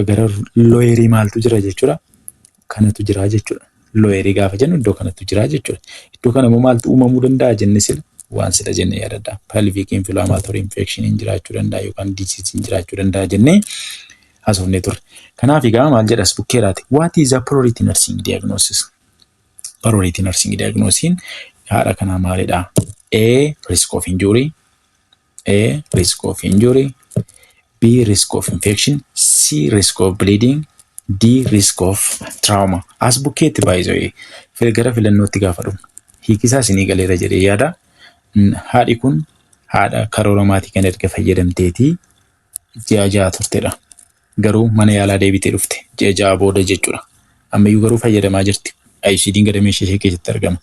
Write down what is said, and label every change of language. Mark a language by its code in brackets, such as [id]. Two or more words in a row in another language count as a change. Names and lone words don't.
[om] Gara lowerii maaltu jira jechuudha. Kanatu jira jechuudha. Lowerii gaafa jennu iddoo kanatu jira jechuudha. Iddoo kana immoo maaltu uumamuu danda'a jenne sila waan sila jennee yaadadha. [en] Pelvic inflammatory infection [om] jiraachuu danda'a yookaan disease jiraachuu danda'a jennee haasofnee turre. Kanaaf egaa maal jedhas bukkeeraati. [en] What is a priority nursing diagnosis? Priority nursing diagnosis [om] haadha kanaa maalidha? [en] A. Risk of injury. A. Risk of injury. B. Risk of infection. C. Risk of bleeding. D. Risk of trauma. [om] As bukkeetti baay'ee gara filannootti gaafa dhufu. Hiikisaa isinii galeera jedhee yaada. Haadhi kun haadha karoora maatii kan erga fayyadamteetii ji'a 6 turtedha. Garuu mana yaalaa deebitee dhufte ji'a 6 booda jechuudha. Ammayyuu garuu fayyadamaa jirti. ICD'n gadameesha ishee keessatti argama.